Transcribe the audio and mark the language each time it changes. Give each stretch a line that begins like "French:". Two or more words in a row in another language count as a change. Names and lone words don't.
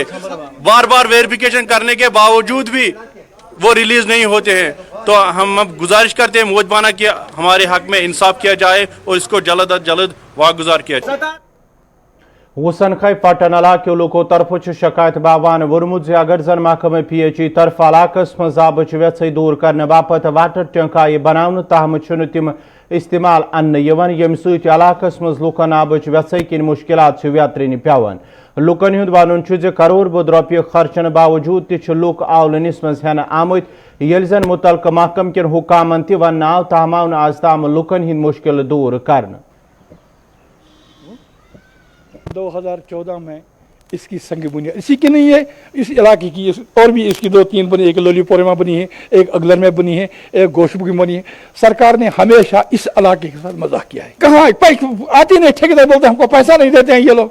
Hindi: बार बार वेरिफिकेशन करने के बावजूद भी वो रिलीज नहीं होते हैं। तो हम अब गुजारिश करते हैं मोजबाना कि हमारे हक में इंसाफ किया जाए और इसको जल्द अज जल्द वागुजार किया जाए।
Kashmiri: वसन खै पटन इलाके लोको तरफ शिकायत बाबान वोर्मुत अगर जन महकमे PHE तरफ इलाकस मज आबच व्यथ दूर करने बापत
English: water tank
Kashmiri: आय बनाने तहम तिम इस्तेमाल अन्न यम सत इलाकस मज लुकन आबच व्यथ किन मुश्किलात व्यतरन पेवान। लुकन हुंद वन करोड़ बोध रुपये खर्चन बावजूद ति लुक आवलनिस मज हेन आमत येल जन मुतलका महकम किन हुकामन ति वन आव तहम आव आज ताम लुकन हिंद मुश्किल दूर कर।
Hindi: 2014 में इसकी संग बुनियाद इसी की नहीं है, इस इलाके की और भी इसकी 2-3 बनी, एक लोलीपोरे में बनी है, एक अगलर में बनी है, एक गोशबू की बनी है। सरकार ने हमेशा इस इलाके के साथ मजाक किया है। कहाँ आती नहीं, ठेकेदार बोलते हैं हमको पैसा नहीं देते हैं ये लोग।